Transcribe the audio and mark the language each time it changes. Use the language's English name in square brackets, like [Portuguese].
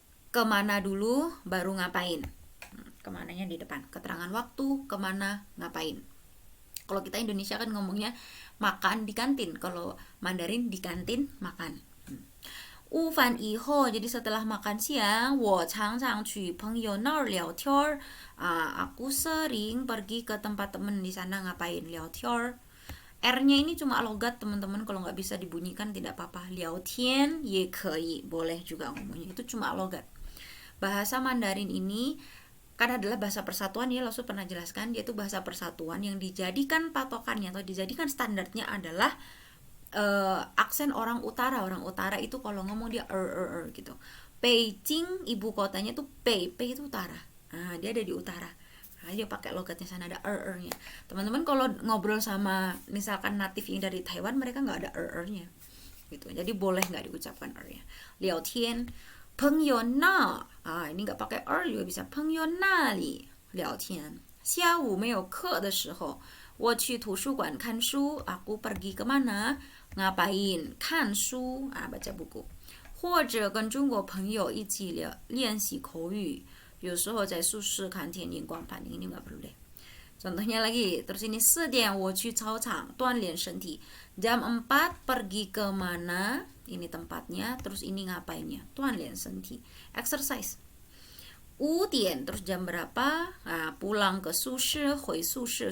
[Indonesian] Kemana dulu, baru ngapain. Kemananya di depan, keterangan waktu, kemana, ngapain. Kalau kita Indonesia kan ngomongnya makan di kantin, kalau Mandarin di kantin makan. [Chinese] 午饭以后, [Indonesian] jadi setelah makan siang, [Chinese] 我常常去朋友那儿聊天. [Indonesian] Aku sering pergi ke tempat temen di sana ngapain, 聊天. R-nya ini cuma logat teman-teman, kalau nggak bisa dibunyikan tidak apa-apa. [Chinese] 聊天也可以, [Indonesian] boleh juga ngomongnya, itu cuma logat. Bahasa Mandarin ini kan adalah bahasa persatuan ya, Lausu pernah jelaskan, dia itu bahasa persatuan yang dijadikan patokannya atau dijadikan standarnya adalah aksen orang utara. Orang utara itu kalau ngomong dia gitu. Beijing ibu kotanya tuh Pei itu utara. Dia ada di utara. Dia pakai logatnya sana, ada nya. Teman-teman kalau ngobrol sama misalkan native yang dari Taiwan, mereka nggak ada nya gitu. Jadi boleh nggak diucapkan nya. [Chinese] 聊天 朋友那, [Indonesian] ini nggak pakai juga bisa. [Chinese] 朋友那里聊天. 下午没有课的时候, 我去图书馆看书. [Indonesian] Aku pergi kemana? Ngapain? [Chinese] 看书, [Indonesian] baca buku. [Chinese] 或者跟中国朋友一起练习口语. 有时候在宿舍看电影逛盘, [Indonesian] ini nggak perlu deh. Contohnya lagi, terus ini [Chinese] 4点我去操场锻炼身体. [Indonesian] Jam 4 pergi ke mana? Ini tempatnya, terus ini ngapainnya? [Chinese] 锻炼身体, [Indonesian] exercise. 5点, terus jam berapa? Pulang ke 宿舍, [Chinese] 回宿舍.